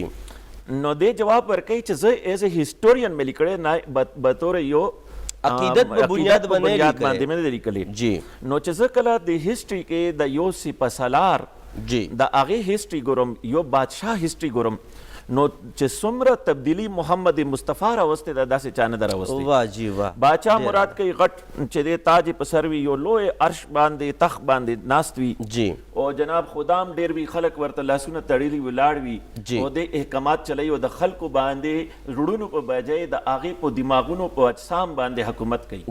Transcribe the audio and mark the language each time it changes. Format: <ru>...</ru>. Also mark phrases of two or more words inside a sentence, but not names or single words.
<ps>نو دې جواب ورکوي چې زه</ps> <en>as a historian</en> <ps>مې لیکلی نه بطور یو عقیدت په بنیاد باندې مې لیکلی. جی نو چې زه کله د هیسټري کې د یو سپه سالار جی د هغې هیسټري ګورم، یو بادشاه هیسټري ګورم، نو چې څومره تبدیلی محمد مصطفی راوستی دا داسې چا نه ده راوستی.</ps> <ur>واہ جی واہ.</ur> <ps>باچا مراد کوي غټ چې د تاج په سر وي، یو لوی عرش باندې تخت باندې ناست وي جی او جناب خدام ډیر وي، خلک ورته لاسونه تړلي ولاړ وي جی. او د احکامات چلی او د خلکو باندې رړونو په بجای د هغې په دماغونو په اجسام باندې حکومت کوي.</ps>